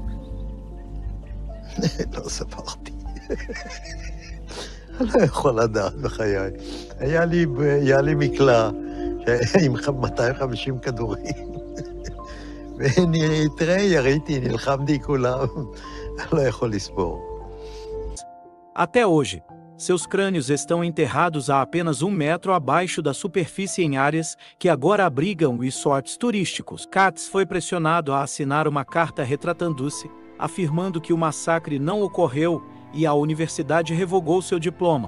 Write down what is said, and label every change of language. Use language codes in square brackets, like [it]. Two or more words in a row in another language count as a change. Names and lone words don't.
[he] לא ספרתי. אני לא יכול לדעת בחיי. היה לי מקלע עם 250 כדורים. ותראה, יריתי, נלחמתי כולם. אני לא יכול לספור. [pt] Até hoje, seus crânios estão enterrados a apenas 1 metro abaixo da superfície em áreas que agora abrigam resorts turísticos. Katz foi pressionado a assinar uma carta retratando-se, afirmando que o massacre não ocorreu e a universidade revogou seu diploma.